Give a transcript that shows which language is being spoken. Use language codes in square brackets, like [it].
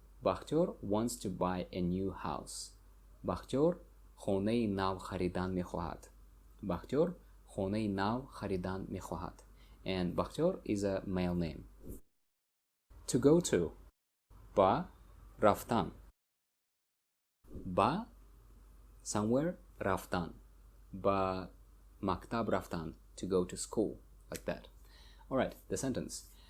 [en] Бахтёр wants to buy a new house. [tg] Бахтёр хонаи нав харидан мехоҳад. Бахтёр хонаи нав харидан мехоҳад. [en] And Бахтёр is a male name. To go to. [tg] Ba рафтан. [en] Ba somewhere raftan. [tg] Ba maktab raftan, [en] to go to school, like that. Alright, the sentence.